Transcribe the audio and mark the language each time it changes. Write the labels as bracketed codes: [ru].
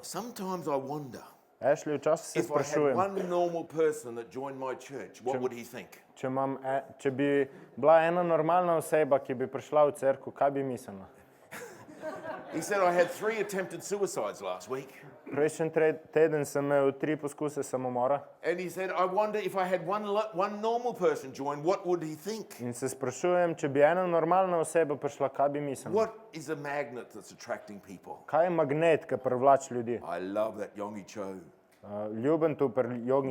[en] sometimes I wonder [sl] Ashley, včasih se [en] If I had [sl] sprašujem, [en] one normal person that joined my church, what would he think? [sl] če bi bila ena normalna oseba, ki bi prišla v cerkev, kaj bi mislila? [en] He said, I had 3 attempted suicides last week. [sl] Prejšnji teden sem imel 3 poskuse samomora [en] And he said, I wonder if I had one normal person join, what would he think? [sl] in se sprašujem, če bi ena normalna oseba prišla, kaj bi mislila? [en] What is a magnet that's attracting people? [sl] Kaj je magnet, ki privlači ljudi? [en] I love that Yongi Cho. [sl] Ljubim tu pri Jogi